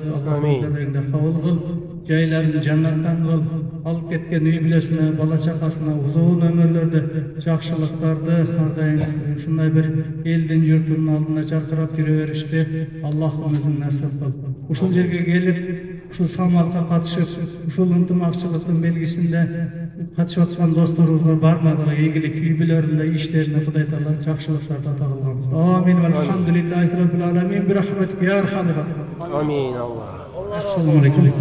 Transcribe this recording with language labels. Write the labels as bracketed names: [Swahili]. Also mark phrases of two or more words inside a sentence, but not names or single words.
[Kyrgyz] Аллах кабыл кыл, жайларын жаннаттан кыл, алып кеткен үй бүлөсүнө, бала чакасына узун өмүрлөрдө жакшылыктарды ар дайым ушундай бир элдин журтунун алдына жаркырап жүрө беришти. Аллахым өзүң насип кыл. Ушул жерге келип, ушул самалга катышып, ушул ынтымакчылыктын белгисинде катышып аткан досторубузга бармагыга ийгилик, үй бүлөлөрүндө иштерине Кудай Таала жакшылыктарды ата кылганбыз. Амин. [Arabic] الحمد لله رب العالمين. برحمتك يا أرحم الراحمين. آمين الله. السلام عليكم.